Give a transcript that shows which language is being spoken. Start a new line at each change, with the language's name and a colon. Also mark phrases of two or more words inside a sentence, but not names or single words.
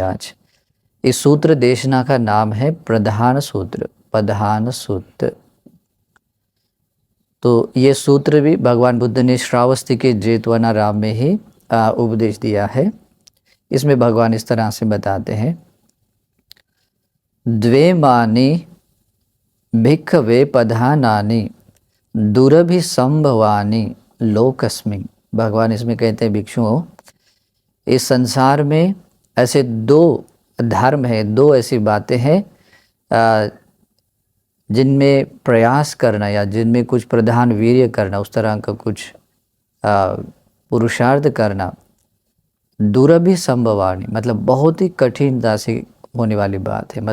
Hindi: आज इस सूत्र देशना का नाम है प्रधान सूत्र, प्रधान सूत्र। तो ये सूत्र भी भगवान बुद्ध ने श्रावस्ती के जेतवनाराम में ही उपदेश दिया है। इसमें भगवान इस तरह से बताते हैं,
Pali: द्वे मानी भिक्खवे पधानानि दुरभि संभवानि लोकस्मिन्।
Hindi: भगवान इसमें कहते हैं, भिक्षुओं, इस संसार में ऐसे दो धर्म है, दो ऐसी बातें हैं जिनमें प्रयास करना या जिनमें कुछ प्रधान वीर्य करना, उस तरह का कुछ पुरुषार्थ करना,
Pali: दुर्लभ संभवानी
Hindi: मतलब बहुत ही कठिनता से होने वाली बात है।